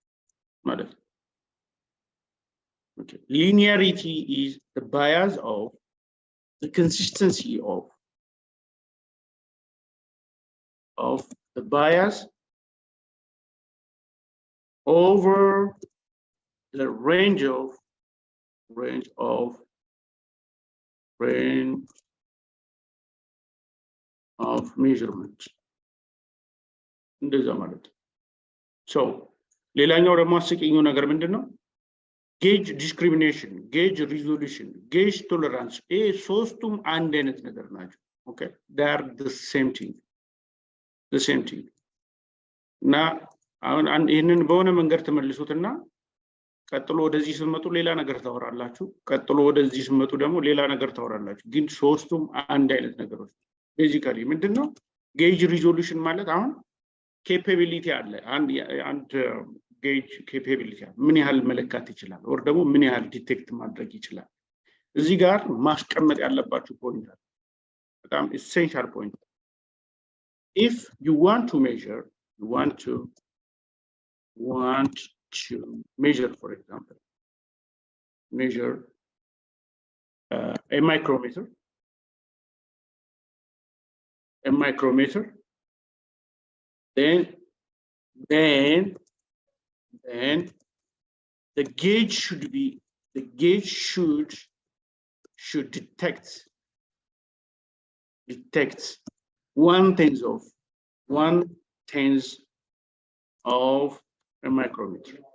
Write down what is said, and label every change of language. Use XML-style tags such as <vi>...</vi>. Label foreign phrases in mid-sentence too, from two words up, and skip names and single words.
<en>Okay, linearity is the bias of the consistency of the bias over the range of measurement.</en> <am>So ሌላኛው ደግሞ አስቂኙ ነገር ምንድነው?</am> <en>gauge discrimination, gauge resolution, gauge tolerance.</en> <am>ሶስቱም አንድ አይነት ነገር ናቸው።</am> <en>okay, they are the same thing.</en> <am>እና አሁን ይሄንን በሆነ መንገድ ተመልሱትና ቀጥሎ ወደዚህ ስትመጡ ሌላ ነገር ታወራላችሁ። ቀጥሎ ወደዚህ ስትመጡ ደግሞ ሌላ ነገር ታወራላችሁ። ግን ሶስቱም አንድ አይነት ነገሮች ቤዚካሊ ምንድነው?</am> <en>gauge resolution</en> <am>ማለት አሁን ኬፓቢሊቲ አለ። አንድ</am> <en>gauge capability</en> <am>ምን ያህል መለካት ይችላል or ደግሞ ምን ያህል ዲቴክት ማድረግ ይችላል። እዚህ ጋር ማስቀመጥ ያለባችሁ ፖይንት አለ። በጣም</am> <en>essential point. If you want to measure, for example, measure a micrometer, then the gauge should detect 1/10 of a micrometer.</en>